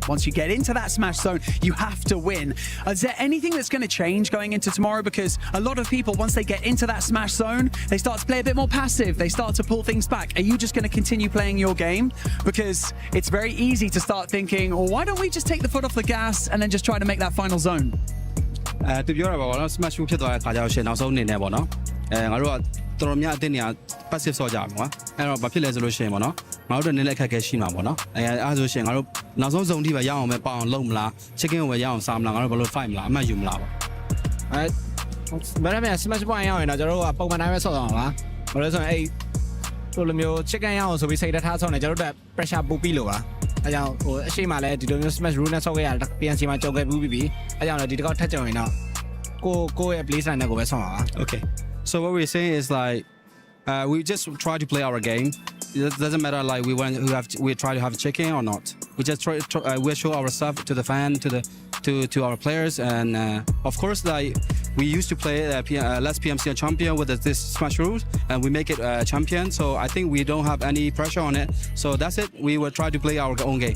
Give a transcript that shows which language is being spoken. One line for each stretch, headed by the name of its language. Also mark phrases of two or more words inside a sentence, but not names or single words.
English: Once you get into that Smash Zone, you have to win. Is there anything that's going to change going into tomorrow? Because a lot of people, once they get into that Smash Zone, they start to play a bit more passive. They start to pull things back. Are you just going to continue playing your game? Because it's very easy to start thinking, well, why don't we just take the foot off the gas and then just try to make that final zone?
Burmese: သူပြောတာပါတော့ Smash ဖြစ်သွားတဲ့ခါကျတော့ရှင်နောက်ဆုံးအနေနဲ့ပေါ့နော်ငါတို့ကတော်များအတင်းနေ passive ဆော့ကြမှာအဲ့တော့ဘာဖြစ်လဲဆိုလို့ရှိရင်ပေါ့နော်ငါတို့နည်းနည်းအခက်အခဲရှိမှာပေါ့နော်အဲ့ဆိုရှင်ငါတို့နောက်ဆုံး zone ထိပဲရအောင်ပဲပေါအောင်လုပ်မလား chicken ကိုပဲရအောင်စားမလားငါတို့ဘယ်လို fight မလားအမှတ်ယူမလားပေါ့ ဘယ်နဲ့
English: Smash point
Burmese: ရအောင်ရင်တော့ကျွန်တော်တို့ကပုံမှန်တိုင်းပဲဆော့သွားမှာပါဘာလို့လဲဆိုရင်အဲ့လိုမျိုး chicken ရအောင်ဆိုပြီးစိတ်ထားဆော့နေကျွန်တော်တို့ pressure ပို့ပြီးလို့ပါအဲကြောင့်ဟိုအရှိမလဲဒီလိုမျိုး
English: Smash rule
Burmese: နဲ့ဆော့ခဲ့ရတာ PNC မှာကြောက်ခဲ့ပြီးအဲကြောင့်လည်းဒီတစ်ခေါက်ထပ်ကြုံရင်တော့ကိုရဲ့
English: play style
Burmese: နဲ့ကိုပဲဆော့ပါ
English: Okay so what we're saying is like we just try to play our game it doesn't matter like we try to have chicken or not we just we show our stuff to the fan to our players and of course like we used to play last PMC champion with this Smash rules and we make it champion so I think we don't have any pressure on it so that's it we will try to play our own game